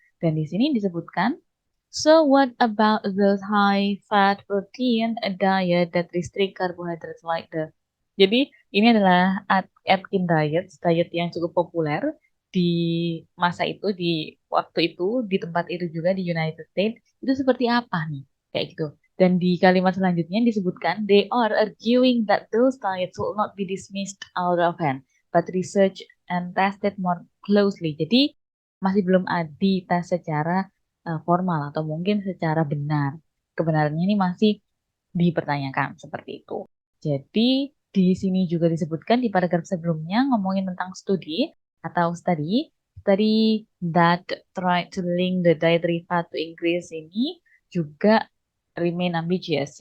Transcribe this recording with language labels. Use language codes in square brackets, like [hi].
[id] Dan di sini disebutkan, [en] so what about those high fat protein diet that restrict carbohydrates like the. [id] Jadi ini adalah Atkins diet, diet yang cukup populer di masa itu, di waktu itu, di tempat itu juga di United States. Itu seperti apa nih? Kayak gitu. Dan di kalimat selanjutnya disebutkan, [en] they are arguing that those diets will not be dismissed out of hand, but research and tested more closely. [id] Jadi masih belum dites secara formal atau mungkin secara benar. Kebenarannya ini masih dipertanyakan seperti itu. Jadi di sini juga disebutkan di paragraf sebelumnya ngomongin tentang studi atau [en] study that try to link the dietary fat to increase [id] ini juga [en] remain ambiguous.